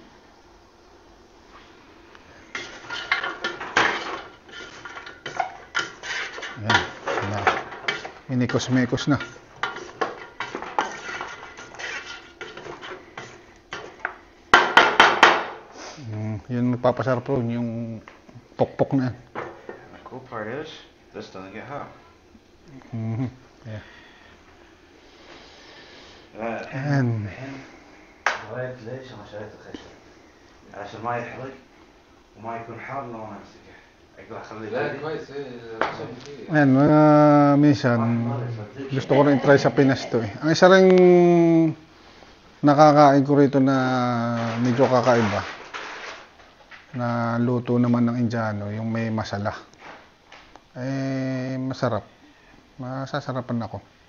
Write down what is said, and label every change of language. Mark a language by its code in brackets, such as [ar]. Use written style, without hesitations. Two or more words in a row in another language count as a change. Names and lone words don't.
[tl] Ayan. Ayan. Minikos-mekos na. Yun magpapasarap ron, yung pokpok na yan. [en] And the cool part is, this doesn't get hot. Yeah. [ar] En غاية ليش أنا شريت الخشب عشان ما يحرق وما يكون حار لو أنا أمسكه أقول أخليه لا بدري. كويس عشان فيه [tl] Ayan, mga minsan, gusto ko rin try sa Pinas to eh. Ang isa ring nakakain ko rito na medyo kakaiba, na luto naman ng Indiano, yung may masala. Eh, masarap. Masasarapan ako.